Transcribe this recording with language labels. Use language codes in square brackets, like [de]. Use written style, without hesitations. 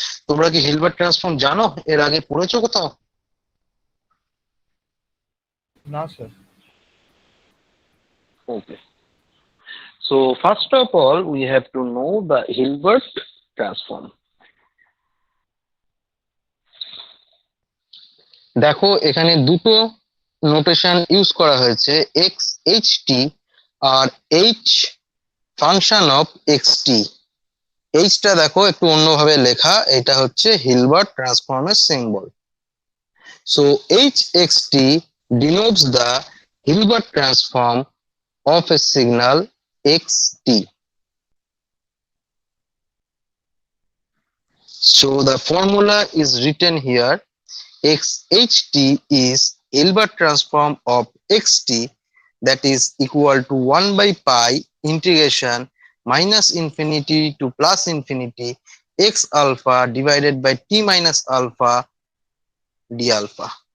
[bn] তোমরা কি Hilbert transform জানো? এর আগে পড়েছো কোথাও? না sir. [en] Okay. So first of all, we have to know the Hilbert transform. [bn] দেখো এখানে দুটো নোটেশন ইউজ করা হয়েছে, x H T আর H function of x টি। এইচটা দেখো একটু অন্যভাবে লেখা, এটা হচ্ছে Hilbert ট্রান্সফর্মের symbol. [en] So H X T denotes the Hilbert transform of a signal xt. So the formula is written here. Xt is Hilbert transform of xt, that is equal to 1 by pi integration minus infinity to plus infinity x alpha divided by t minus alpha d alpha.